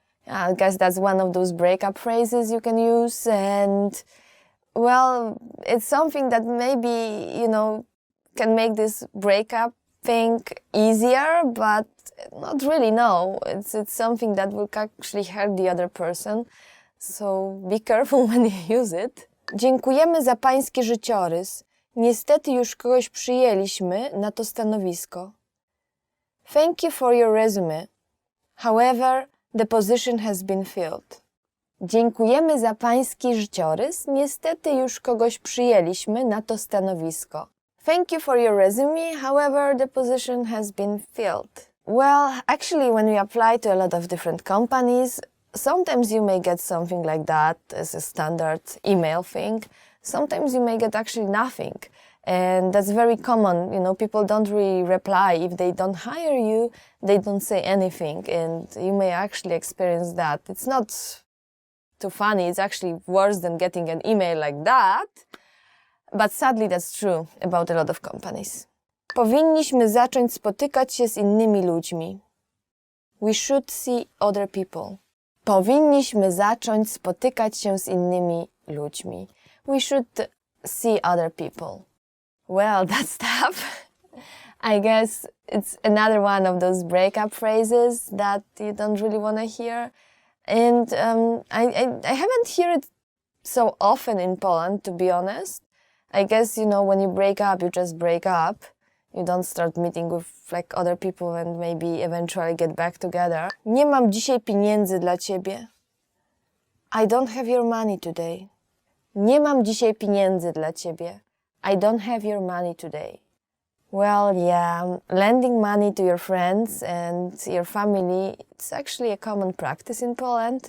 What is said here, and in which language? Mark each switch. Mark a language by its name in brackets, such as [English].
[English] I guess that's one of those breakup phrases you can use, and well, it's something that maybe, can make this breakup thing easier, but not really, no. It's something that will actually hurt the other person, so be careful when you use it. [Polish] Dziękujemy za pański życiorys. Niestety już kogoś przyjęliśmy na to stanowisko. [English] Thank you for your resume. However, the position has been filled. [Polish] Dziękujemy za pański życiorys. Niestety już kogoś przyjęliśmy na to stanowisko. [English] Thank you for your resume, however, the position has been filled. Well, actually, when we apply to a lot of different companies, sometimes you may get something like that as a standard email thing. Sometimes you may get actually nothing. And that's very common. You know, people don't really reply. If they don't hire you, they don't say anything. And you may actually experience that. It's not too funny. It's actually worse than getting an email like that. But sadly, that's true about a lot of companies. [Polish] Powinniśmy zacząć spotykać się z innymi ludźmi. [English] We should see other people. [Polish] Powinniśmy zacząć spotykać się z innymi ludźmi. [English] We should see other people. Well, that's tough. I guess it's another one of those breakup phrases that you don't really want to hear. And I haven't heard it so often in Poland, to be honest. I guess, you know, when you break up, you just break up. You don't start meeting with like other people and maybe eventually get back together. [Polish] Nie mam dzisiaj pieniędzy dla ciebie. [English] I don't have your money today. [Polish] Nie mam dzisiaj pieniędzy dla ciebie. [English] I don't have your money today. Well, yeah, lending money to your friends and your family, it's actually a common practice in Poland.